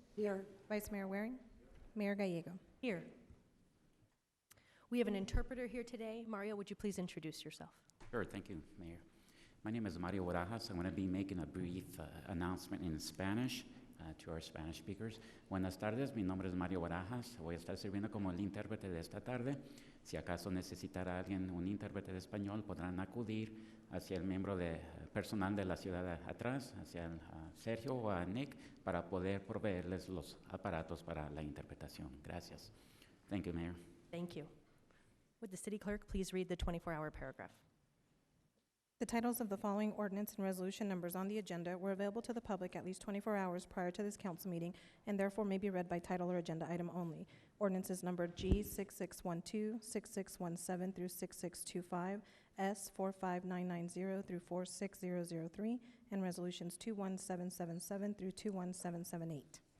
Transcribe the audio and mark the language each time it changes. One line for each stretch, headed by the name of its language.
English: Here. Vice Mayor Waring. Mayor Gallego. Here. We have an interpreter here today. Mario, would you please introduce yourself? Sure, thank you, Mayor. My name is Mario Barajas. I'm going to be making a brief announcement in Spanish to our Spanish speakers.
Spanish: Buenas tardes, mi nombre es Mario Barajas. Voy a estar sirviendo como el intérprete de esta tarde. Si acaso necesitará alguien un intérprete de español, podrán acudir hacia el miembro de personal de la ciudad de atrás, hacia Sergio o a Nick, para poder proveerles los aparatos para la interpretación. Gracias.
English: Thank you, Mayor. Thank you. Would the City Clerk please read the 24-hour paragraph? The titles of the following ordinance and resolution numbers on the agenda were available to the public at least 24 hours prior to this council meeting and therefore may be read by title or agenda item only. Ordinances numbered G6612, 6617 through 6625, S45990 through 46003, and resolutions 21777 through 21778.